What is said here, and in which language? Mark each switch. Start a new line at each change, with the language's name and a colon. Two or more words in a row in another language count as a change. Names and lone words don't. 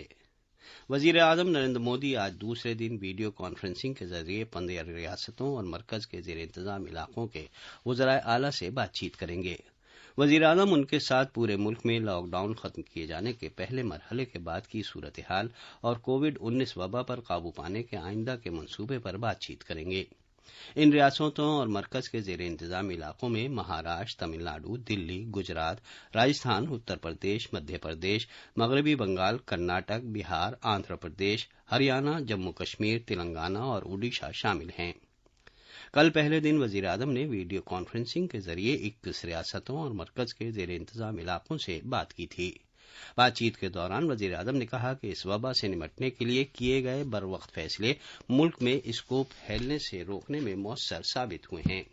Urdu: وزیر اعظم نریندر مودی آج دوسرے دن ویڈیو کانفرنسنگ کے ذریعے 15 ریاستوں اور مرکز کے زیر انتظام علاقوں کے وزرائے اعلیٰ سے بات چیت کریں گے۔ وزیر اعظم ان کے ساتھ پورے ملک میں لاک ڈاؤن ختم کیے جانے کے پہلے مرحلے کے بعد کی صورتحال اور کووڈ-19 وبا پر قابو پانے کے آئندہ کے منصوبے پر بات چیت کریں گے۔ ان ریاستوں اور مرکز کے زیر انتظام علاقوں میں مہاراشٹر، تمل ناڈو، دلی، گجرات، راجستھان، اتر پردیش، مدھیہ پردیش، مغربی بنگال، کرناٹک، بہار، آندھرا پردیش، ہریانہ، جموں کشمیر، تلنگانہ اور اوڈیشہ شامل ہیں۔ کل پہلے دن وزیر اعظم نے ویڈیو کانفرنسنگ کے ذریعے 21 ریاستوں اور مرکز کے زیر انتظام علاقوں سے بات کی تھی۔ بات چیت کے دوران وزیر اعظم نے کہا کہ اس وبا سے نمٹنے کے لیے کیے گئے بروقت فیصلے ملک میں اس کو پھیلنے سے روکنے میں مؤثر ثابت ہوئے ہیں۔